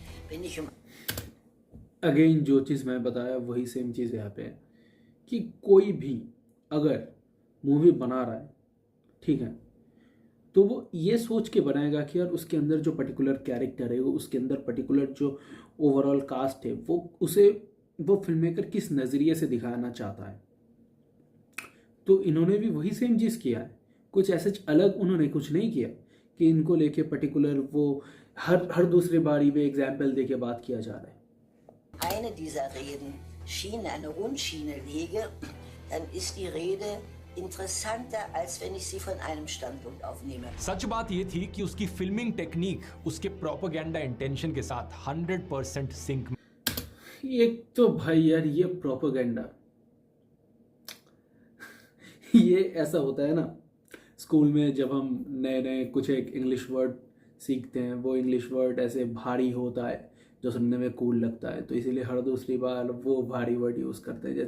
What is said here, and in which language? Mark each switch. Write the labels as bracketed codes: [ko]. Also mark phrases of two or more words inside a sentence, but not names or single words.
[hi] अगेन जो चीज़ मैं बताया वही सेम चीज़ यहाँ पे है कि कोई भी अगर मूवी बना रहा है, ठीक है, तो वो ये सोच के बनाएगा कि यार उसके अंदर जो [en] particular character [hi] है, वो उसके अंदर पर्टिकुलर जो [en] overall cast [hi] है, वो फिल्म मेकर किस नज़रिए से दिखाना चाहता है। तो इन्होंने भी वही सेम चीज़ किया है, कुछ ऐसे अलग उन्होंने कुछ नहीं किया कि इनको लेके पर्टिकुलर वो हर दूसरे बारी में एग्जाम्पल दे के बात किया जा रहा है। [de] Eine dieser Reden Schiene, eine Rundschiene lege, dann ist die Rede interessanter, als wenn ich sie von einem Standpunkt aufnehme. [hi] सच बात ये थी कि उसकी [en] filming technique [hi] उसके [en] propaganda intention [hi] के साथ 100% सिंक में। एक तो भाई यार ये प्रोपेगेंडा ये ऐसा होता है ना, स्कूल में जब हम नए नए कुछ एक [en] English word [hi] सीखते हैं, वो [en] English word [hi] ऐसे भारी होता है जो सुनने में कूल लगता है, तो इसीलिए हर दूसरी बार वो भारी वर्ड यूज़ करते हैं।